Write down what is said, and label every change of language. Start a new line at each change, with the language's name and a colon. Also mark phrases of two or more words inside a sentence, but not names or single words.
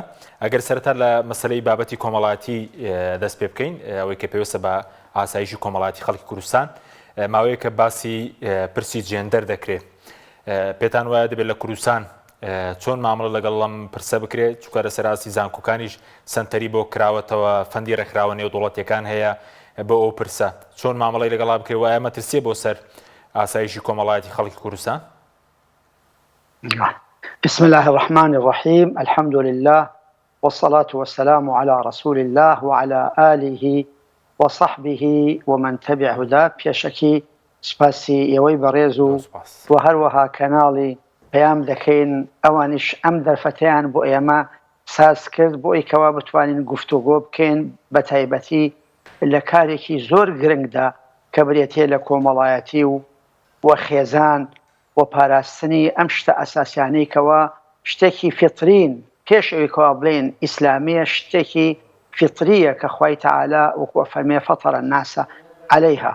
Central Kurdish: ئەگەر سەرەتا لە مەسەلەی بابەتی کۆمەڵایەتی دەست پێ بکەین، ئەوەی کە پێویستە بە ئاسایشی کۆمەڵایەتی خەڵکی کوردستان، ماوەیە کە باسی پرسی جێندەر دەکرێت، پێتان وایە دەبێت لە کوردستان چۆن مامەڵە لەگەڵ ئەم پرسە بکرێت، چونکە لە سەراسی زانکۆکانیش سەنتەری بۆ کراوەتەوە، فەندی ڕێکخراوە نێودوڵەتیەکان هەیە بۆ ئەو پرسە، چۆن مامەڵەی لەگەڵا بکرێت، وایە مەترسیە بۆ سەر ئاسایشی کۆمەڵایەتی خەڵکی کوردستان؟
Arabic: بسم الله الرحمن الرحيم، الحمد لله والصلاة والسلام على رسول الله وعلى آله وصحبه ومن تبع هداه.
Central Kurdish: بيشكي سپاسی ئێوەی بەڕێز و هەروەها کەناڵی پەیام دەکەین ئەوانش ئەم دەرفەتەیان بۆ ئێمە ساز کرد بۆ ئەوەی بتوانین گفتوگۆ بکەین بە تایبەتی لە کارێکی زۆر گرنگدا کە بڕێتێ لە کۆمەڵایەتی و خێزان و پاراستنی ئەم شتە ئەساسیانەی کەوە شتێکی فیترین پێش ئەوەی کەوا بڵێن ئیسلامیە، شتێکی فیتریە کە خوای تەعالا وەکو فەرمێ
Arabic: فەتەرە الناس عەلەیها.